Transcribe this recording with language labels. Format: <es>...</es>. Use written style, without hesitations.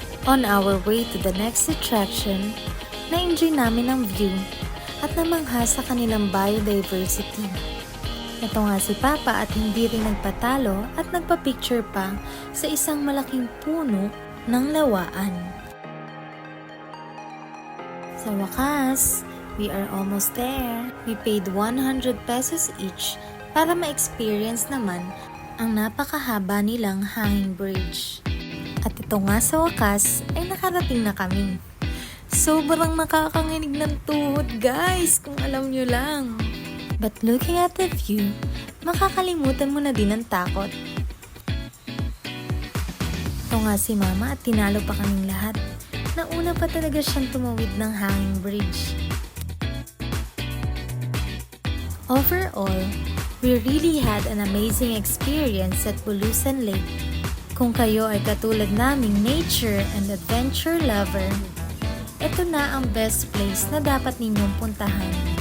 <en>On our way to the next attraction,</en> <tl>na-enjoy namin ang view at namangha sa kanilang biodiversity. Ito nga si Papa at hindi rin nagpatalo at nagpa-picture pa sa isang malaking puno ng lawaan. Sa wakas,</tl> <en>we are almost there. We paid 100 pesos each</en> <tl>para ma-experience naman ang napakahaba nilang hanging bridge. At ito nga sa wakas ay nakarating na kami. Sobrang nakakanginig ng tuhod guys, kung alam nyo lang.</tl> <en>But looking at the view,</en> <tl>makakalimutan mo na din ang takot. Ito nga si Mama at tinalo pa kaming lahat. Nauna pa talaga siyang tumawid ng hanging bridge.</tl> <en>Overall, we really had an amazing experience at Bulusan Lake.</en> <tl>Kung kayo ay katulad naming</tl> <en>nature and adventure lover,</en> <tl>ito na ang best place na dapat ninyong puntahan.</tl>